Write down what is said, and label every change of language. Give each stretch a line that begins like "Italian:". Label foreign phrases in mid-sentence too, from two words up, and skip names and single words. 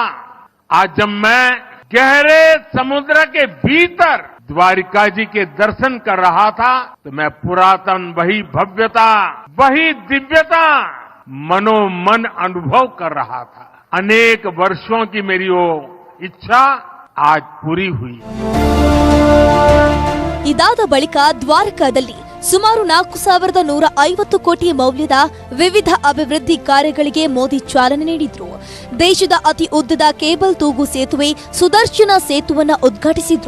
Hindi: आज जब मैं गहरे समुद्र के भीतर द्वारिका जी के दर्शन कर रहा था तो मैं पुरातन वही भव्यता, वही दिव्यता मनोमन अनुभव कर रहा था. अनेक वर्षों की मेरी वो इच्छा आज पूरी हुई.
Kannada: ಇದಾದ ಬಳಿಕ ದ್ವಾರಕಾದಲ್ಲಿ ಸುಮಾರು 4,150 ಕೋಟಿ ಮೌಲ್ಯದ ವಿವಿಧ ಅಭಿವೃದ್ಧಿ ಕಾರ್ಯಗಳಿಗೆ ಮೋದಿ ಚಾಲನೆ ನೀಡಿದ್ರು. ದೇಶದ ಅತಿ ಉದ್ದದ ಕೇಬಲ್ ತೂಗು ಸೇತುವೆ ಸುದರ್ಶನ ಸೇತುವನ್ನ ಉದ್ಘಾಟಿಸಿದ್ರು.